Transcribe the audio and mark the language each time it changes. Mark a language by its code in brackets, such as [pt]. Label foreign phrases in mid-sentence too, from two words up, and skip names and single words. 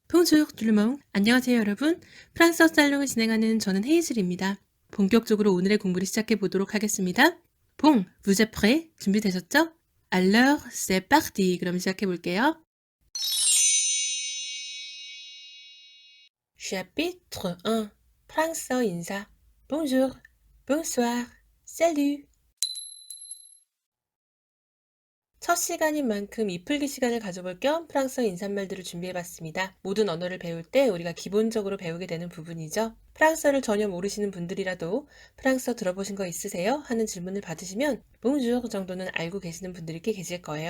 [fr] Bonjour tout le monde. [ko] 안녕하세요 여러분. 프랑스어 살롱을 진행하는 저는 헤이즐입니다. 본격적으로 오늘의 공부를 시작해 보도록 하겠습니다. [fr] Bon, vous êtes prêts? 준비되셨죠? Alors, c'est parti. [ko] 그럼 시작해 볼게요. Chapitre 1. 프랑스어 인사. [fr] Bonjour, bonsoir, salut. [ko] 첫 시간인 만큼 이풀기 시간을 가져볼 겸 프랑스어 인사말들을 준비해봤습니다. 모든 언어를 배울 때 우리가 기본적으로 배우게 되는 부분이죠. 프랑스어를 전혀 모르시는 분들이라도 프랑스어 들어보신 거 있으세요? 하는 질문을 받으시면 bonjour 정도는 알고 계시는 분들이 꽤 계실 거예요.